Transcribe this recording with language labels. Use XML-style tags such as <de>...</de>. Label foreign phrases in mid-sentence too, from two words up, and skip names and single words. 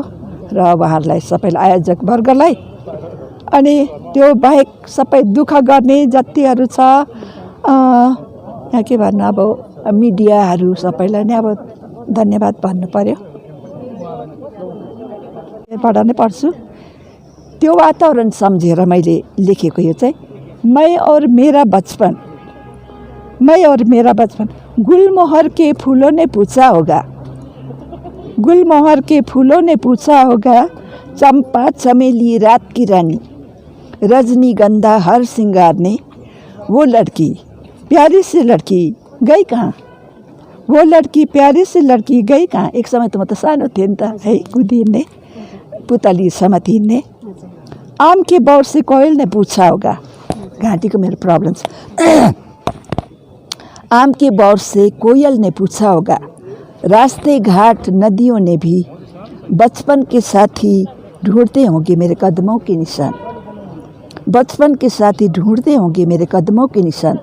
<ne>र उहाँहरूलाई सबैलाई, आयोजक वर्गलाई, अनि त्यो बाहेक सबै दुःख गर्ने जतिहरू छ, के भन्नु अब मिडियाहरू सबैलाई नै अब धन्यवाद भन्नु पर्यो। बाट नै पढ्छु। त्यो वातावरण सम्झेर मैले लेखेको यो चाहिँ</ne> <hi>मैं और मेरा बचपन, गुलमोहर के फूलों ने पूछा होगा, गुलमोहर के फूलों ने पूछा होगा, चंपा चमेली रात की रानी, रजनीगंधा हर श्रृंगार ने, वो लड़की प्यारी सी लड़की गई कहाँ, वो लड़की प्यारी सी लड़की गई कहाँ।</hi> <ne>एक समय त म त सानो थिएँ नि त है, कुदिने पुतलीसम्म हिँड्ने।</ne> <hi>आम के बौर से कोयल ने पूछा होगा, घाँटी को मेरे प्रॉब्लम्स, आम के बौर से कोयल ने पूछा होगा, रास्ते घाट नदियों ने भी बचपन के साथी ढूंढते होंगे मेरे कदमों के निशान, बचपन के साथी ढूंढते होंगे मेरे कदमों के निशान।</hi>